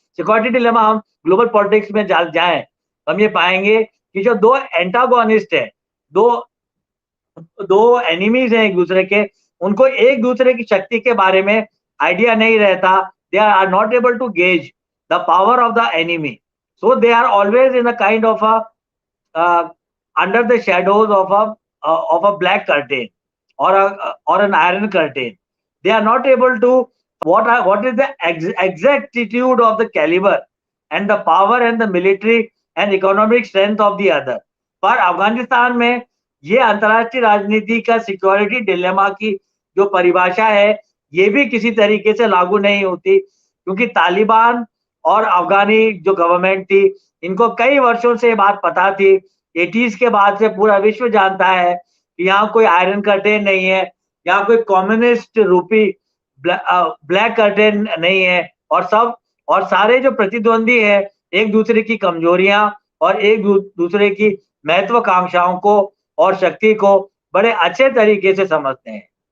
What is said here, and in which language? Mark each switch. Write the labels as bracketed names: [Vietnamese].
[Hindi] Security dilemma हम global politics में जाएं, हम ये पाएंगे कि जो दो एंटागोनिस्ट है, दो एनिमीज हैं एक दूसरे के, उनको एक दूसरे की शक्ति के बारे में आइडिया नहीं रहता। [English] They are not able to gauge the power of the enemy, so they are always in a kind of a under the shadows of a black curtain or an iron curtain. They are not able to what is the exactitude of the caliber and the power and the military and economic strength of the other. [Hindi] पर अफगानिस्तान में ये अंतर्राष्ट्रीय राजनीति का security dilemma की जो परिभाषा है, ये भी किसी तरीके से लागू नहीं होती, क्योंकि तालिबान और अफगानी जो गवर्नमेंट थी, इनको कई वर्षों से ये बात पता थी। 80s के बाद से पूरा विश्व जानता है कि यहाँ कोई आयरन कर्टेन नहीं है, यहाँ कोई कम्युनिस्ट रूपी ब्लैक कर्टेन नहीं है, और सारे जो प्रतिद्वंदी है एक दूसरे की कमजोरियां और एक दूसरे की महत्वाकांक्षाओं को और शक्ति को बड़े अच्छे तरीके से समझते हैं।